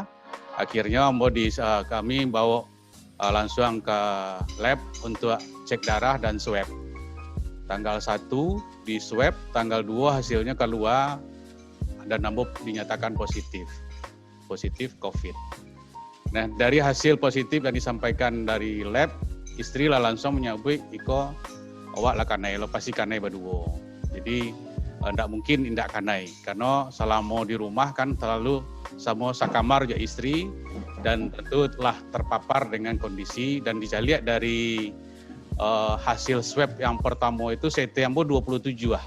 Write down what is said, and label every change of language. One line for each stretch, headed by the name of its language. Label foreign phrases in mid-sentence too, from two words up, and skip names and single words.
Indonesian: Akhirnya kami bawa langsung ke lab untuk cek darah dan swab. Tanggal 1 di swab, tanggal 2 hasilnya keluar dan Ambo dinyatakan positif COVID. Nah, dari hasil positif yang disampaikan dari lab, istri lah langsung menyebut
Minangkabau: iko awak lah kanai, lo pasti kanai berdua.
Indonesian: Jadi tidak mungkin tidak kanai, karena selama di rumah kan terlalu sama sakamar ya istri, dan tentu telah terpapar dengan kondisi dan dilihat dari hasil swab yang pertama itu CT Ambo 27 lah.